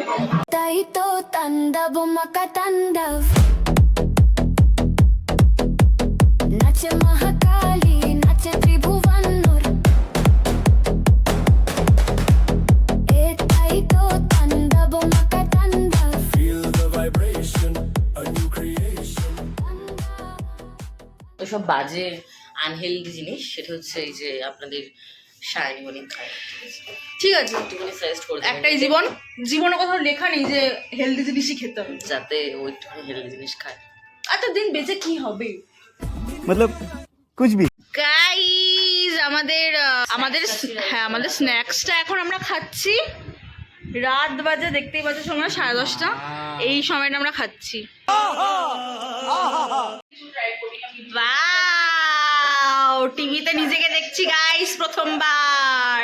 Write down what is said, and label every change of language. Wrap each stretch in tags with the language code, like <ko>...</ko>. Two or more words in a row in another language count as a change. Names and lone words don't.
<bn>তাই তো তাণ্ডব মাকা তাণ্ডব নাচে মহাকালী নাচে ত্রিভুবনোর তাই তো তাণ্ডব মাকা তাণ্ডব</bn> <en>Feel the vibration, a new creation.</en> <bn>ওইসব বাজে আনহেলদি জিনিস সেটা হচ্ছে এই যে আপনাদের সায়নী খায়। ঠিক আছে, একটুখানি সাজেস্ট করে একটাই জীবন, জীবনে কোথাও লেখা নেই যে হেলদি জিনিসই খেতে হবে, যাতে ও একটুখানি হেলদি জিনিস খায়। এতদিন বেঁচে কি হবে।</bn> <hi>मतलब कुछ भी।</hi> <bn>গাইজ আমাদের হ্যাঁ আমাদের স্ন্যাক্সটা এখন আমরা খাচ্ছি। রাত বাজে, দেখতেই পাচ্ছ সময় 10:30। এই সময়টা আমরা খাচ্ছি। ওয়াও, টিভিতে নিজেকে দেখছি গাইস প্রথমবার।</bn>